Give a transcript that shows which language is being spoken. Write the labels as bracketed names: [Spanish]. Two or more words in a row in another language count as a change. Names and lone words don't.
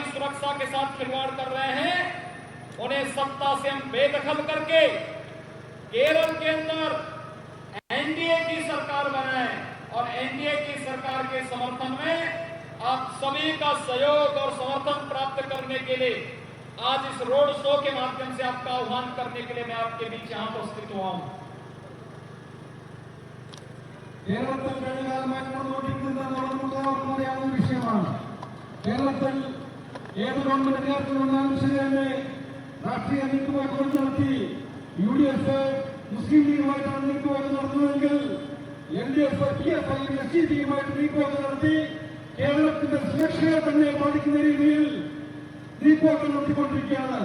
[Hindi] सुरक्षा के साथ खिलवाड़ कर रहे हैं, उन्हें सत्ता से हम बेदखल करके केरल के अंदर एनडीए की सरकार बनाए और एनडीए की सरकार के समर्थन में आप सभी का सहयोग और समर्थन प्राप्त करने के लिए आज इस रोड शो के माध्यम से आपका आह्वान करने के लिए मैं आपके बीच यहां उपस्थित हुआ हूं। [Malayalam] കേരളത്തിൽ കഴിഞ്ഞ കാലമായിട്ട് നടന്നുകൊണ്ടിരിക്കുന്ന എല്ലാവർക്കും അറിയാവുന്ന വിഷയമാണ്. കേരളത്തിൽ ഏത് ഗവൺമെന്റ് അധികാരത്തിൽ വന്നാലും ശരി തന്നെ രാഷ്ട്രീയ നീക്കുപോക്ക് നടത്തി യുഡിഎഫ് മുസ്ലിം ലീഗുമായിട്ടാണ് നീക്കുപോക്ക് നടത്തുന്നതെങ്കിൽ എൽഡിഎഫ് പിഎഫ്ഐ എസ്ഡിപിയുമായിട്ട് നീക്കുപോക്ക് നടത്തി കേരളത്തിന്റെ സുരക്ഷയെ തന്നെ ബാധിക്കുന്ന രീതിയിൽ നീക്കുപോക്ക് നടത്തിക്കൊണ്ടിരിക്കുകയാണ്.